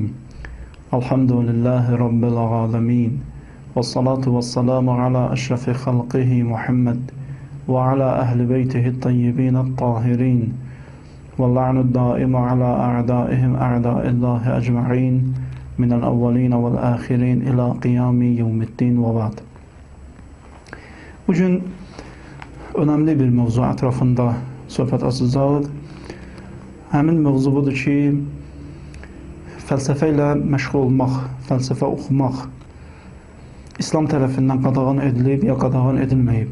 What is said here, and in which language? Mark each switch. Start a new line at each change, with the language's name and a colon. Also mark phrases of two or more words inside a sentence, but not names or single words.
Arabic: الحمد لله رب العالمين، والصلاة والسلام على أشرف خلقه محمد وعلى أهل بيته الطيبين الطاهرين، واللعن الدائم على أعدائهم أعداء الله أجمعين من الأولين والآخرين إلى قيام يوم الدين وبعد.
Turkish: Bugün önemli bir mevzu etrafında
Azerbaijani: söhbət açacağıq. Həmin mövzu budur ki, fəlsəfə ilə məşğul olmaq, fəlsəfə oxumaq İslam tərəfindən qadağan edilib ya qadağan edilməyib.